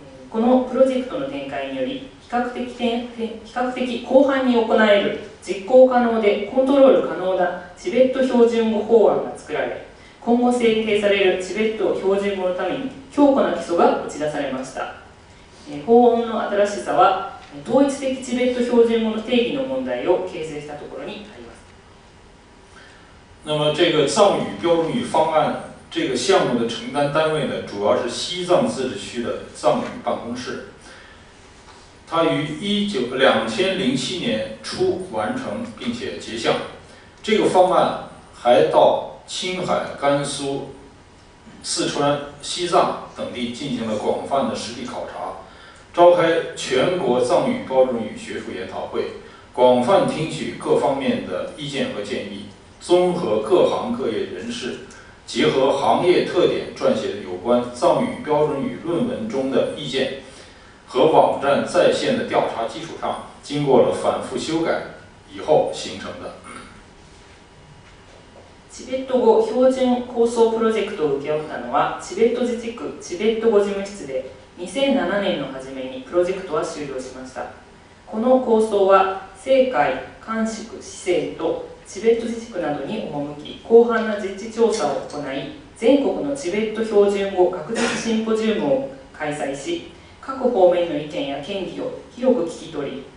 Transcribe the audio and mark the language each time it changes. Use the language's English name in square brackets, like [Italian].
[Japanese] このプロジェクトの展開により、比較的広範に行える、実行可能でコントロール可能なチベット標準語法案が作られ、今後制定されるチベット標準語のために強固な基礎が打ち出されました。法案の新しさは、統一的チベット標準語の定義の問題を形成したところにあります。 [Chinese] 那么这个藏语标准语方案这个项目的承担单位呢，主要是西藏自治区的藏语办公室。它于2007年初完成并且结项。这个方案还到青海、甘肃、四川、西藏等地进行了广泛的实地考察，召开全国藏语标准语学术研讨会，广泛听取各方面的意见和建议，综合各行各业人士，结合行业特点撰写的有关藏语标准语论文中的意见和网站在线的调查基础上，经过了反复修改以后形成的。 [Japanese] チベット語標準構想プロジェクトを請け負ったのはチベット自治区チベット語事務室で2007年の初めにプロジェクトは終了しました。この構想は青海、甘粛、四川とチベット自治区などに赴き、広範な実地調査を行い、全国のチベット標準語学術シンポジウムを開催し、各方面の意見や見議を広く聞き取り、